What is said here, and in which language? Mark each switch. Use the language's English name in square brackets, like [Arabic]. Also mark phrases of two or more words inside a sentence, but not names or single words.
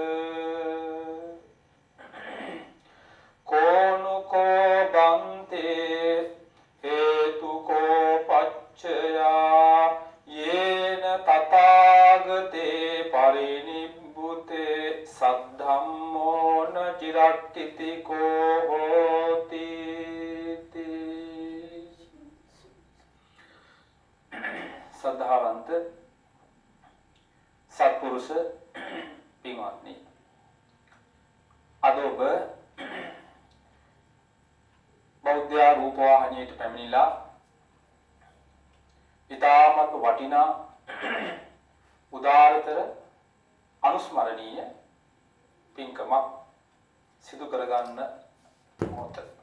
[Pali] කෝනුකෝ බන්තේ හේතුකෝ පච්චයා යේන තථාගතේ පරිනිබ්බුතේ සද්ධම්මෝන චිරට්ඨිතිකෝ හෝති. [Sinhala] සද්ධාවන්ත සත්පුරුෂ පින්වත්නි, අද ඔබ බෞද්ධ රූපවාහිනියට පැමිණිලා ඉතාමත් වටිනා උදාරතර අනුස්මරණීය පින්කමක් සිදු කරගන්න මොහොත.